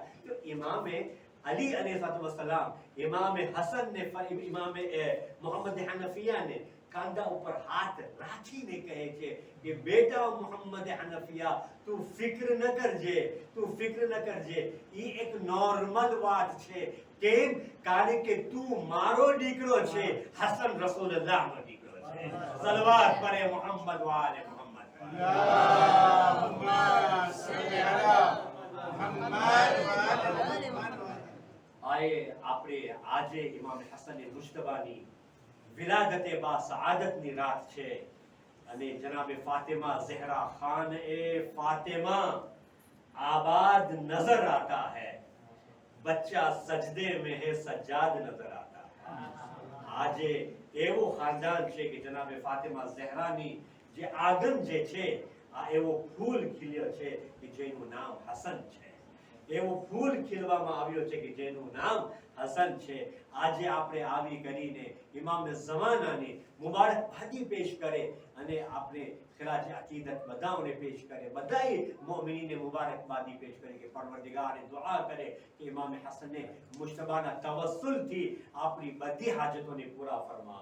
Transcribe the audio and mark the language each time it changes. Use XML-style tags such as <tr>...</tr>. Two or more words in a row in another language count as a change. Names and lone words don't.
<gu>તો ઇમામે અલી અલૈહિસ્સલામ ઇમામે હસન ને ઇમામે મોહમ્મદ હનફિયા ને કાંધા ઉપર હાથ રાખીને કહે છે કે બેટા મોહમ્મદ હનફિયા, તું ફિક્ર ન કરજે, તું ફિક્ર ન કરજે. ઈ એક નોર્મલ વાત છે. કેમ? કારણ કે તું મારો દીકરો છે, હસન રસૂલુલ્લાહનો દીકરો છે.</gu> <fa>صلوات بر محمد و آل محمد.</fa> <ar>اللهم صل على محمد وآل محمد.</ar> <gu>આયે આપણે આજે ઇમામ હસન મુજતબાની વિલાદતે બા સઆદતની રાત છે અને જનાબે ફાતિમા ઝહરા ખાન એ ફાતિમા</gu> <ur>آباد نظر آتا ہے بچہ سجدے میں ہے سجاد نظر آتا ہے.</ur> <gu>આજે એવો ખાનદાન છે કે જનાબે ફાતિમા ઝહરાની જે આગમ જે છે આ એવો ફૂલ ખીલ્યો છે કે જેનું નામ હસન છે. એવો ફૂલ ખીલવામાં આવ્યો છે કે જેનું નામ હસન છે. આજે આપણે આવી કરીને ઇમામ ઝમાનાની મુબારકબાદી પેશ કરે અને આપણે ખિલાજ અકીદત બધાઓને પેશ કરે, બધાએ મોમિનીને મુબારકબાદી પેશ કરે કે પરવરદિગારે દુઆ કરે કે ઇમામ હસને મુજતબાના તવસ્સુલથી આપણી બધી હાજતોને પૂરા ફરમા.</gu>